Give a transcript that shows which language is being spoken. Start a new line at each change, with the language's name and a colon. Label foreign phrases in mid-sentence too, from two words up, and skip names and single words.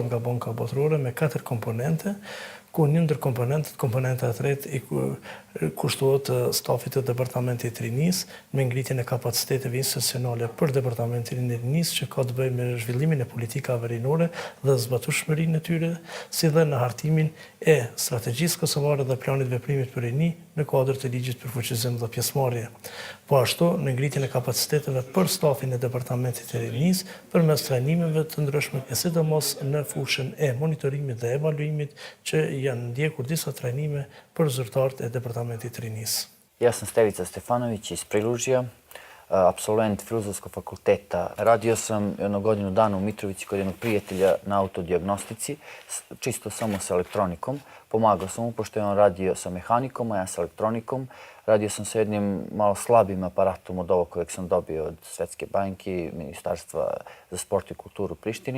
Albanian: nga Banka Botërore me 4 komponente, ku një ndër komponentet, komponenta e tretë i kushtohet stafit të Departamentit të Rinisë me ngritjen e kapaciteteve institucionale për Departamentin e Rinisë që ka të bëjë me zhvillimin e politikave rinore dhe zbatueshmërinë e tyre, si dhe në hartimin e strategjisë kosovare dhe planit veprimit për rini në kuadër të ligjit për fuqizim dhe pjesëmarrje. Po ashtu në ngritjen e kapaciteteve për stafin e Departamentit të Rinisë përmes trajnimeve të ndryshme, e sidomos në fushën e monitorimit dhe evaluimit që janë ndjekur disa trajnime për zyrtarët e Departamentit të Rinisë.
Serbian: Ja sam Stevica Stefanović iz Prilužja, apsolvent Filozofskog fakulteta. Radio sam jednu godinu dana u Mitrovici kod jednog prijatelja na autodijagnostici, čisto samo sa elektronikom. Pomagao sam mu, pošto je on radio sa mehanikom, a ja sa elektronikom. Radio sam sa jednim malo slabim aparatom od ovog kojeg sam dobio od Svetske banke, Ministarstva za sport i kulturu u Prištini.